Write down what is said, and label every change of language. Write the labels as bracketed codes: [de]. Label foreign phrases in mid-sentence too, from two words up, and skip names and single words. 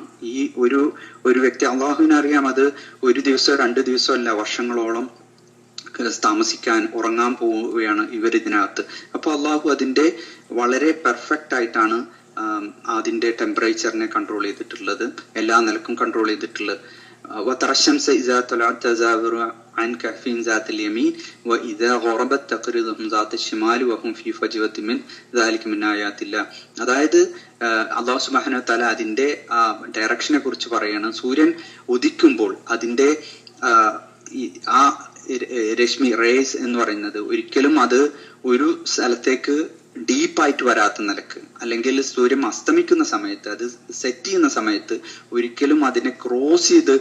[ml] ഈ ഒരു വ്യക്തി അള്ളാഹുവിനറിയാം അത് ഒരു ദിവസമോ 2 ദിവസമോ അല്ല, വർഷങ്ങളോളം താമസിക്കാൻ ഉറങ്ങാൻ പോവുകയാണ് ഇവരിതിനകത്ത്. അപ്പൊ അള്ളാഹു അതിന്റെ വളരെ പെർഫെക്റ്റ് ആയിട്ടാണ് അതിന്റെ ടെമ്പറേച്ചറിനെ കൺട്രോൾ ചെയ്തിട്ടുള്ളത്, എല്ലാ നിലക്കും കൺട്രോൾ ചെയ്തിട്ടുള്ളത്. [ar] وترى إذا طلعت تزاور عن كهفهم ذات اليمين وإذا غربت تقرضهم ذات الشمال وهم في فجوة من ذلك من آيات الله. [ml] അതായത് അല്ലാഹു [ar] سبحانه وتعالى [ml] അതിന്റെ ഡയറക്ഷനെ കുറിച്ച് പറയാണ്. സൂര്യൻ ഉദിക്കുമ്പോൾ അതിന്റെ ആ രശ്മി റേസ് എന്ന് പറയുന്നത് ഒരിക്കലും അത് ഒരു സ്ഥലത്തേക്ക് ഡീപ്പായിട്ട് വരാത്ത നിലക്ക്, അല്ലെങ്കിൽ സൂര്യൻ അസ്തമിക്കുന്ന സമയത്ത് അത് സെറ്റ് ചെയ്യുന്ന സമയത്ത് ഒരിക്കലും അതിനെ ക്രോസ്